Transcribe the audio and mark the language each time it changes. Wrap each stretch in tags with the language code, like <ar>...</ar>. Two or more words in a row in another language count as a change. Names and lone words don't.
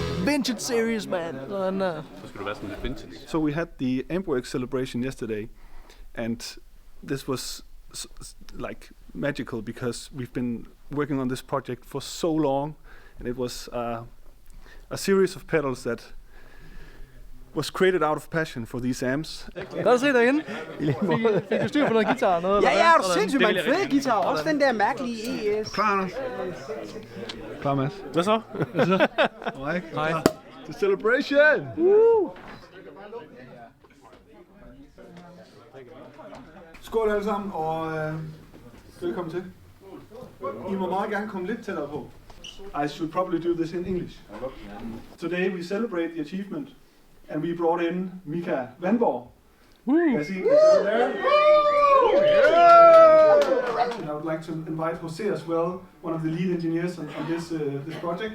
<en>vintage series, man.</en> <da>Så skal du være sådan lidt vintage.</da> <en>So we had the AMPWORX celebration yesterday, and this was like magical because we've been working on this project for so long, and it was a series of pedals that was created out of passion for these amps.</en> <da>Kan du se derinde? Fik du styr på noget guitar? Noget, Ja, eller er hvad? du sindssygt, man. Fede guitar. Også den der mærkelige ES. Klar, Anders? Klar, Mads? Hvad så? Hej.</da> <en>The celebration!</en> <da>Skål alle sammen, og velkommen til. I må meget gerne komme lidt tættere på.</da> <en>I should probably do this in English. Today we celebrate the achievement, and we brought in Mika Vandborg. As he is there. And I would like to invite Jose as well, one of the lead engineers on this project.</en>